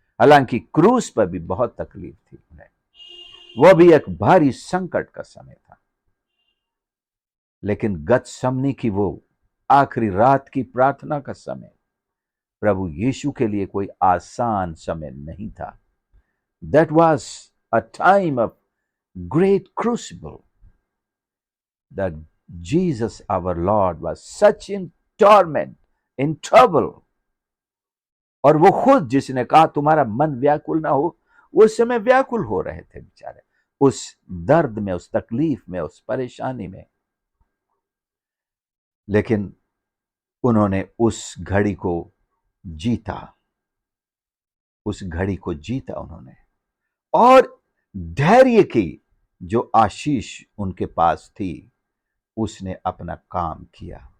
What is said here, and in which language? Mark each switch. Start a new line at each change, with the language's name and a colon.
Hindi: हालांकि क्रूस पर भी बहुत तकलीफ थी उन्हें, वह भी एक भारी संकट का समय था। लेकिन गतसमनी की वो आखिरी रात की प्रार्थना का समय प्रभु यीशु के लिए कोई आसान समय नहीं था।
English: That was a time of great crucible, that Jesus our Lord was such in torment, in trouble.
Hindi: और वो खुद जिसने कहा तुम्हारा मन व्याकुल ना हो, उस समय व्याकुल हो रहे थे बेचारे, उस दर्द में, उस तकलीफ में, उस परेशानी में। लेकिन उन्होंने उस घड़ी को जीता, उस घड़ी को जीता उन्होंने, और धैर्य की जो आशीष उनके पास थी उसने अपना काम किया।